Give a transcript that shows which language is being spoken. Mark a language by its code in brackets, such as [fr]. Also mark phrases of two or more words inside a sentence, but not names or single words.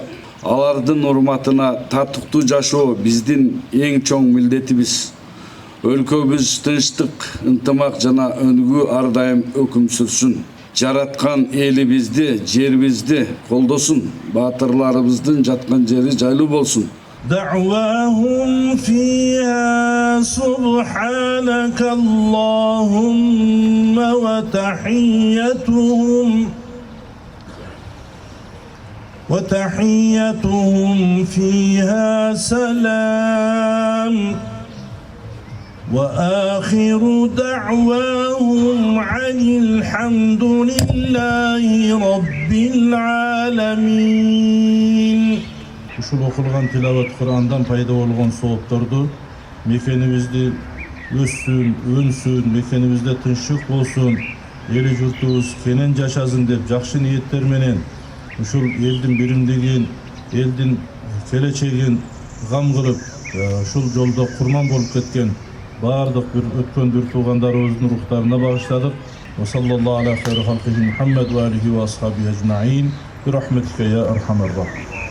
[ky] Алардын урматына татыктуу жашоо биздин эң чоң милдетибиз. Өлкөбүз тынчтык, ынтымак жана өнүгүү ар дайым өкүм сүрсүн. Жараткан элибизди, жерибизди колдосун. Баатырларыбыздын жаткан жери жайлуу болсун. [ar] دعواهم فيها سبحانك اللهم وتحيتهم فيها سلام وآخر دعواهم عن الحمد لله رب العالمين. [ky] Ушул окулган тилават Курандан пайда болгон соопторду мекенибизди өссүн, өнсүн, мекенибизде тынчтык болсун, эли журтубуз кенен жашасын деп жакшы ниеттер менен ушул элдин биримдигин, элдин келечегин гам кылып, ушул жолдо курман болуп кеткен баардык бир өткөн бир туугандарыбыздын рухтарына багыштадык. [ar] وصلى الله على خير خلقه محمد وآله وأصحابه أجمعين. برحمتك يا أرحم الراحمين.